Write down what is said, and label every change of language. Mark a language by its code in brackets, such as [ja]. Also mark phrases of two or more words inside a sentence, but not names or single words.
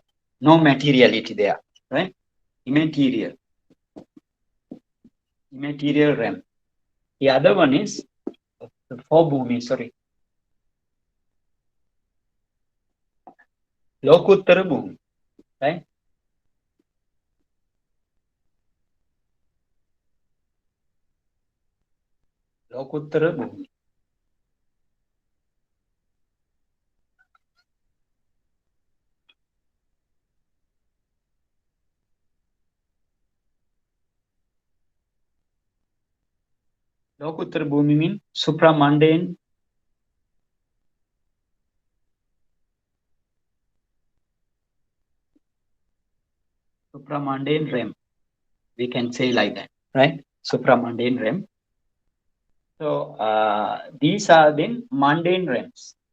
[en] No materiality there. Right? Immaterial realm. The other one is the 4 bhumi, sorry. [pi] Lokuttara bhumi. Right? Lokuttara bhumi. Lokuttara bhumi [en] means supramundane. Supramundane realm. We can say like that, right? Supramundane realm. So these are then mundane realms.